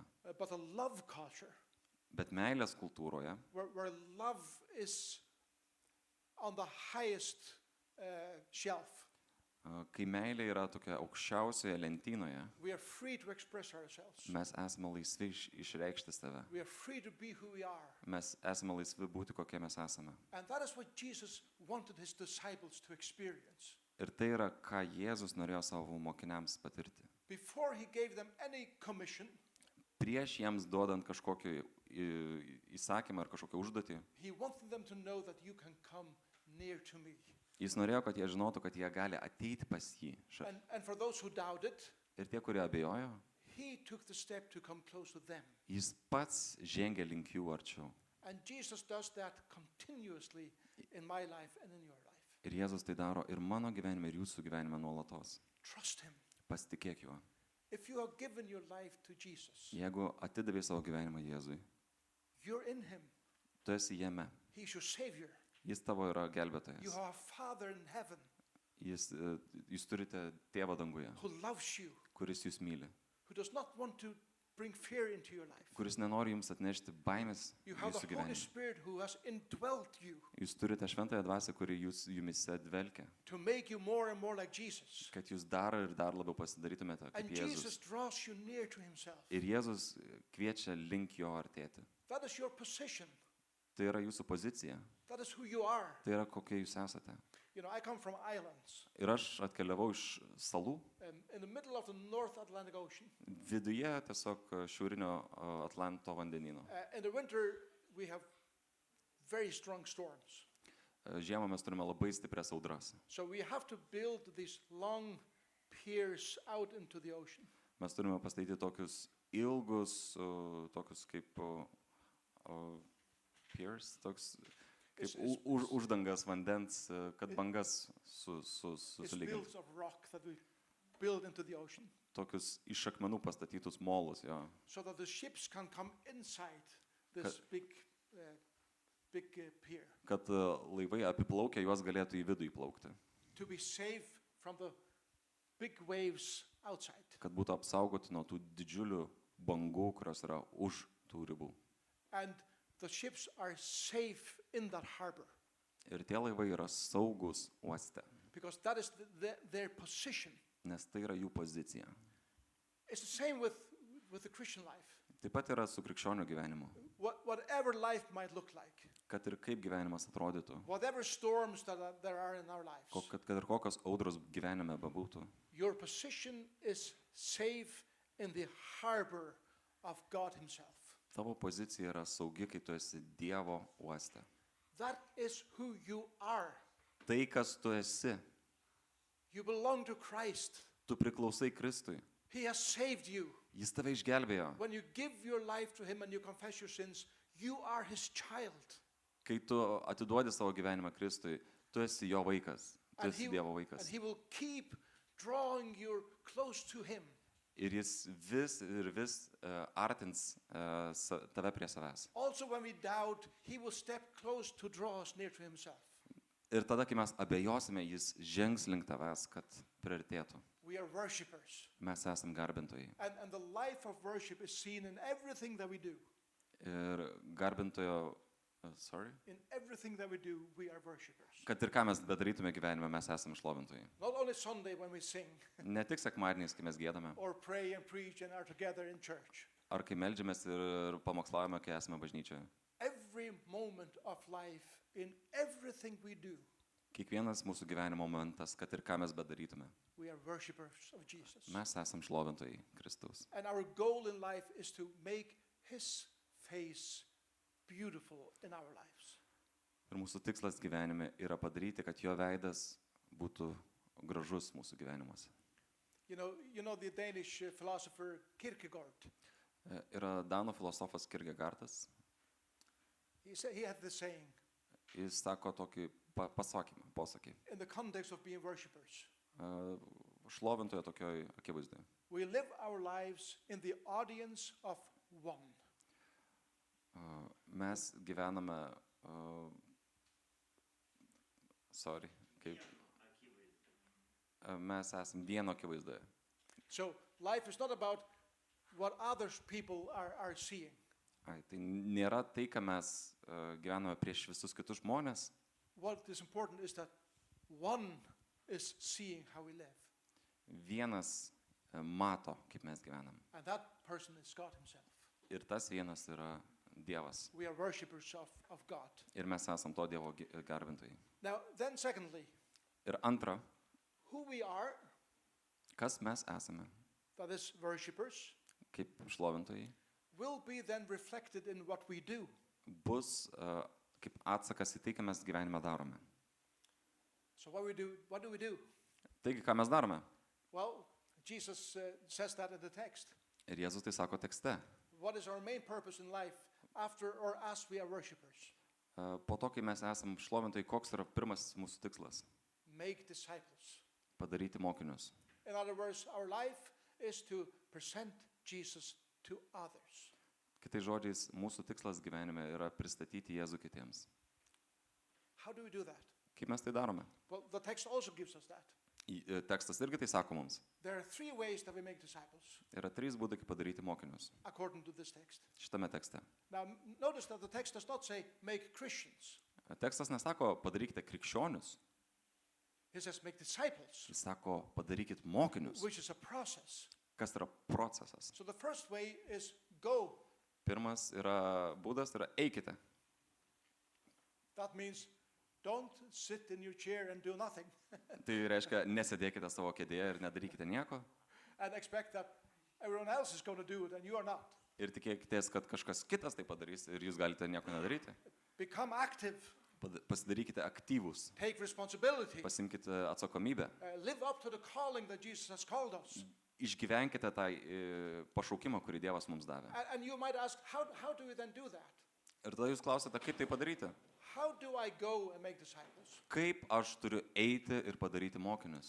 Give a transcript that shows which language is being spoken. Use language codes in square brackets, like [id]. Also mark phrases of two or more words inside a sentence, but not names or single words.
[en] But a love culture, [lt] Bet meilės kultūroje, [en] where love is on the highest shelf, [lt] kai meilė yra tokia aukščiausioje lentynoje, [en] we are free to express ourselves. [lt] mes esame laisvi išreikšti save. [en] We are free to be who we are. [lt] Mes esame laisvi būti, kokie mes esame. [en] And that is what Jesus wanted his disciples to experience. [lt] Ir tai yra, ką Jėzus norėjo savo mokiniams patirti. [en] Before he gave them any commission, [lt] Prieš jiems duodant kažkokį įsakymą ar kažkokią užduotį, [en] he wanted them to know that you can come near to me. [lt] jis norėjo, kad jie žinotų, kad jie gali ateiti pas jį. [en] And for those who doubted, [lt] Ir tie, kurie abejojo, [en] he took the step to come close to them. [lt] jis pats žengė link jų arčiau. [en] And Jesus does that continuously in my life and in your life. [lt] Ir Jėzus tai daro ir mano gyvenime, ir jūsų gyvenime nuolatos. [en] Trust him. [lt] Pasitikėk juo. [en] If you have given your life to Jesus, [lt] Jeigu atidavai savo gyvenimą Jėzui, [en] you're in him. [lt] tu esi jame. [en] He's your savior. [lt] Jis tavo yra [en] You [lt] gelbėtojas. [en] have a Father in heaven [lt] Jūs turite tėvą danguje, [en] who loves you, [lt] kuris jūs myli, [en] who does not want to bring fear into your life. [lt] kuris nenori jums atnešti baimės [en] You have [lt] jūsų [en] the Holy [lt] gyvenime. [en] Spirit who has indwelt you [lt] Jūs turite šventąją dvasią, kuri jumise dvelkia, [en] to make you more and more like Jesus. [lt] kad jūs dar ir dar labiau pasidarytumėte [en] And [lt] kaip Jesus Jėzus. [en] draws you near to himself. [lt] Ir Jėzus kviečia link jo artėti. [en] That is your position. [lt] Tai yra jūsų pozicija. [en] That is who you are. [lt] Tai yra kokie jūs esate. [en] You know, I come from islands [lt] Ir aš atkeliavau iš salų, [en] in the middle of the North Atlantic Ocean. [lt] viduje tiesiog šiaurinio Atlanto vandenyno. [en] In the winter, we have very strong storms. [lt] Žiemą mes turime labai stiprias audras. [en] So we have to build these long piers out into the ocean. [lt] Mes turime pastatyti tokius ilgus, tokius kaip piers, toks kaip uždangas vandens, kad bangas [en] It's [lt] sulyginti. [en] built of rock that we build into the ocean [lt] Tokius iš akmenų pastatytus molus, jo. [en] so that the ships can come inside this big pier [lt] Kad laivai apiplaukę juos galėtų į vidų įplaukti. [en] to be safe from the big waves outside. [lt] Kad būtų apsaugoti nuo tų didžiulių bangų, kurios yra už tų ribų. [en] And the ships are safe in that harbor [lt] Ir tie laivai yra saugus uoste, [en] because that is their position. [lt] nes tai yra jų pozicija. [en] It's the same with the Christian life. [lt] Taip pat yra su krikščionių gyvenimu. [en] Whatever life might look like, [lt] Kad ir kaip gyvenimas atrodytų, [en] whatever storms there are in our lives, [lt] kad ir kokios audros gyvenime bebūtų, [en] your position is safe in the harbor of God himself. [lt] tavo pozicija yra saugi, kai tu esi Dievo uoste. [en] That is who you are. [lt] Tai, kas tu esi, [en] You belong to Christ. [lt] tu priklausai Kristui. [en] He has saved you. [lt] Jis tave išgelbėjo. [en] When you give your life to him and you confess your sins, you are his child. [lt] Kai tu atiduodi savo gyvenimą Kristui, tu esi jo vaikas, tu [en] And [lt] esi [en] he, [lt] Dievo [en] and [lt] vaikas. [en] he will keep drawing you close to him. [lt] Ir jis vis ir vis artins tave prie savęs. [en] Also when we doubt, he will step close to draw us near to himself. [lt] Ir tada, kai mes abejosime, jis žengs link tavęs, kad priartėtų. [en] We are worshipers. [lt] Mes esam garbintojai. [en] And the life of worship is seen in everything that we do. [lt] Ir garbintojo, [en] In everything that we do, we are worshipers. [lt] kad ir ką mes bedarytume gyvenime, mes esam šlovintojai. [en] Not only Sunday when we sing [lt] Ne tik sekmadieniais, kai mes giedame, [en] or pray and preach and are together in church. [lt] ar kai meldžiamės ir pamokslavome, kai esame bažnyčioje. [en] Every moment of life, in everything we do, [lt] Kiekvienas mūsų gyvenimo momentas, kad ir ką mes bedarytume, [en] we are worshipers of Jesus. [lt] mes esam šlovintojai Kristaus. [en] And our goal in life is to make His face beautiful in our lives. [lt] Ir mūsų tikslas gyvenime yra padaryti, kad jo veidas būtų gražus mūsų gyvenimuose. [en] You know the Danish philosopher Kierkegaard. [lt] Yra Danų filosofas Kierkegaardas. [en] He had this saying, [lt] Jis sako tokį posakį. [en] in the context of being worshipers. [lt] Šlovintoje tokioj akivaizdoje. [en] We live our lives in the audience of one. [lt] Mes gyvename, mes esam vieno akivaizdoje. [en] So life is not about what other people are seeing. [lt] Tai nėra tai, ką mes gyvename prieš visus kitus žmonės. [en] What is important is that one is seeing how we live. [lt] Vienas mato, kaip mes gyvenam. [en] And that person is God Himself. [lt] Ir tas vienas yra Dievas. [en] We are worshipers of God. [lt] Ir mes esam to Dievo garbintojai. [en] Now, then secondly, [lt] Ir antra, [en] who we are, [lt] kas mes esame, [en] that is worshipers, [lt] kaip šlovintojai, [en] will be then reflected in what we do. [lt] bus kaip atsakas į tai, ką mes gyvenime darome. [en] So what do we do? [lt] Taigi, ką mes darome? [en] Well, Jesus says that in the text. [lt] Ir Jėzus tai sako tekste. [en] What is our main purpose in life after or as we are worshipers? [lt] Po to, kai mes esam šlovintojai, koks yra pirmas mūsų tikslas? [en] Make disciples. [lt] Padaryti mokinius. [en] In other words, our life is to present Jesus to others. [lt] Kitais žodžiais, mūsų tikslas gyvenime yra pristatyti Jėzų kitiems. [en] How do we do that? [lt] Kaip mes tai darome? [en] Well, the text also gives us that. [lt] Tekstas irgi tai sako mums. [en] There are three ways that we make disciples, [lt] Yra 3 būdai, kaip padaryti mokinius. [en] according to this text. [lt] Šitame tekste. [en] Now, notice that the text does not say make Christians. [lt] Tekstas nesako padarykite krikščionius. [en] It says make disciples, [lt] Jis sako padarykit mokinius. [en] which is a process. [lt] Kas yra procesas? [en] So the first way is go. [lt] Pirmas yra būdas, yra eikite. [en] That means don't sit in your chair and do nothing [lt] Tai reiškia, nesėdėkite savo kėdėje ir nedarykite nieko. [en] and expect that everyone else is going to do it and you are not. [lt] Ir tikėkitės, kad kažkas kitas tai padarys ir jūs galite nieko nedaryti. [en] Become active, [lt] Pasidarykite aktyvūs. [en] take responsibility, [lt] Pasimkite atsakomybę. [en] live up to the calling that Jesus has called us. [lt] Išgyvenkite tą pašaukimą, kurį Dievas mums davė. [en] And you might ask, how do we then do that? [lt] Ir tada jūs klausite, kaip tai padaryti? [en] How do I go and make disciples? [lt] Kaip aš turiu eiti ir padaryti mokinius?